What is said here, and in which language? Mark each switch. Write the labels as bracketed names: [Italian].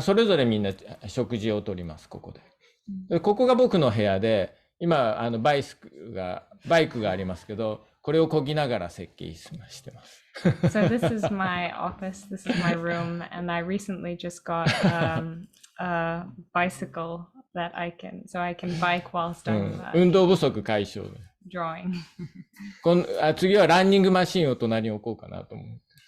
[Japanese] それぞれみんな食事をとります、ここで。ここが僕の部屋で、今バイクがありますけど、これを漕ぎながら設計してます。 [English] So this is my office, this is my room, and I recently just got a bicycle that I can bike whilst I'm [Japanese] 運動不足解消で。 [English] drawing. [Japanese] 次はランニングマシンを隣に置こうかなと思う。